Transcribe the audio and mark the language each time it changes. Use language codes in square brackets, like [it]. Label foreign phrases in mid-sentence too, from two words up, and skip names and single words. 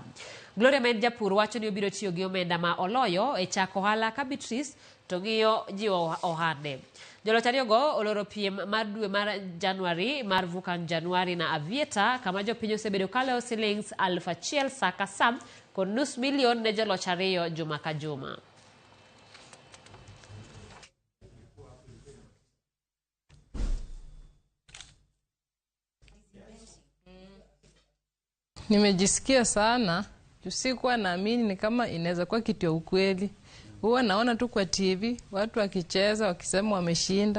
[luo] Gloria men japur wacho ni obiro tiyo gi omenda ma oloyo e chako ohala ka Beatrice to ng'iyo jiwo ohande. Joloch ariyogo oloro piem mar dwe mar Januari mar Vuka Januari na Avieta kama jopiny osebedo kalo silings 1,000 sa ka sa kod nus milion ne joloch ariyo juma ka juma. [sw] Nimejisikia sana, sikuwa naamini ni kama inaweza kuwa kitu ya ukweli. Huwa naona tu kwa TV, watu wakicheza, wakisema wameshinda.